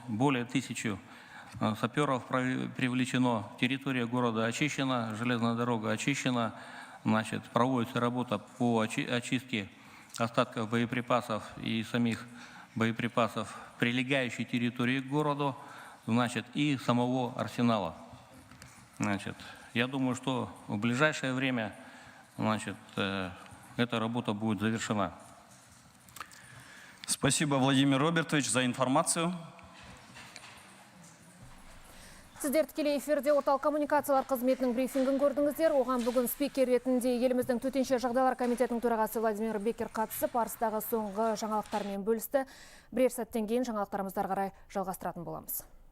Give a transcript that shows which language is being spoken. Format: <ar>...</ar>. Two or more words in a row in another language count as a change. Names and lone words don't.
<ru>Более 1000 саперов привлечено, территория города очищена, железная дорога очищена, проводится работа по очистке остатков боеприпасов и самих боеприпасов, прилегающей территории к городу, и самого арсенала. Я думаю, что в ближайшее время эта работа будет завершена. Спасибо, Владимир Робертович, за информацию.</ru> <kk>Сіздер тікелей эфирде орталық коммуникациялар қызметінің брифингін көрдіңіздер. Оған бүгін спикер ретінде еліміздің төтенше жағдайлар комитетінің төрағасы Владимир Бекер қатысып, арыстағы соңғы жаңалықтармен бөлісті. Бірер сәттен кейін жаңалықтарымызды ары қарай жалғастыратын боламыз.</kk>